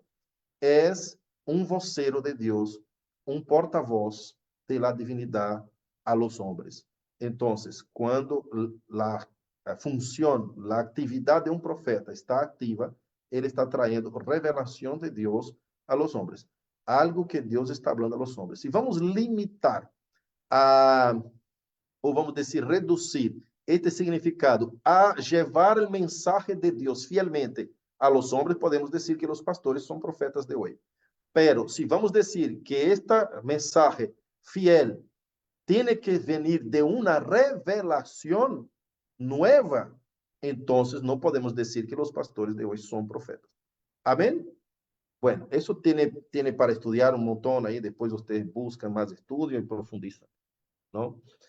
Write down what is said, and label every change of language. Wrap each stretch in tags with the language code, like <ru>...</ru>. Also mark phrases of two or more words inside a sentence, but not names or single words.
<es>Es un vocero de Dios, un portavoz de la divinidad a los hombres. Entonces, cuando la función, la actividad de un profeta está activa, él está trayendo revelación de Dios a los hombres. Algo que Dios está hablando a los hombres.</es> <pt>Si vamos limitar ou vamos dizer,</pt> <es>reducir este significado a llevar o mensaje de Deus fielmente a los hombres,</es> <pt>podemos dizer que os pastores são profetas de hoje.</pt> <es>Pero si</es> <pt>vamos dizer</pt> <es>que esta mensaje fiel tiene que venir de una revelación nueva, entonces no podemos decir que los pastores de hoy son profetas. Amén. Bueno, eso tiene para estudiar un montón ahí, después ustedes buscan más estudio y profundizan, ¿no?</es>